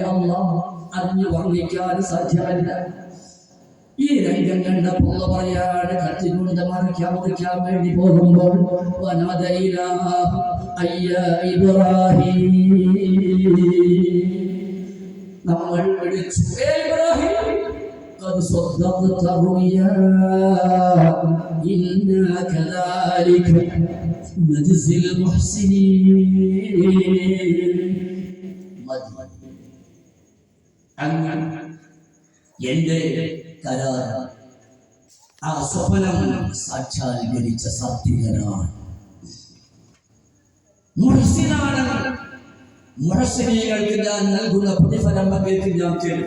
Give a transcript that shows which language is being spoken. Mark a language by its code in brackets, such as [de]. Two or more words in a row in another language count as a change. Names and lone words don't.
[ml] അല്ലാഹ് അറിഞ്ഞു വർണ്ണിക്കാൻ സാധ്യമല്ല. ഈ രംഗം കണ്ടപ്പോൾ പറയാണ്, കത്തികൊണ്ട് മുറിക്കാൻ വേണ്ടി പോകുമ്പോൾ നമ്മൾ വിളിച്ചു, [ar] قد صدقت الرؤيا إنا كذلك نجزي المحسنين. [ml] എന്റെ കരാർ, ആ സ്വപ്നം സാക്ഷാത്കരിച്ച സാത്വികനാണ്, മുഹ്സിനാണ്. മുഹ്സിനീകൾക്ക് ഞാൻ നൽകുന്ന പ്രതിഫലം പകർത്തി ഞാൻ തരും.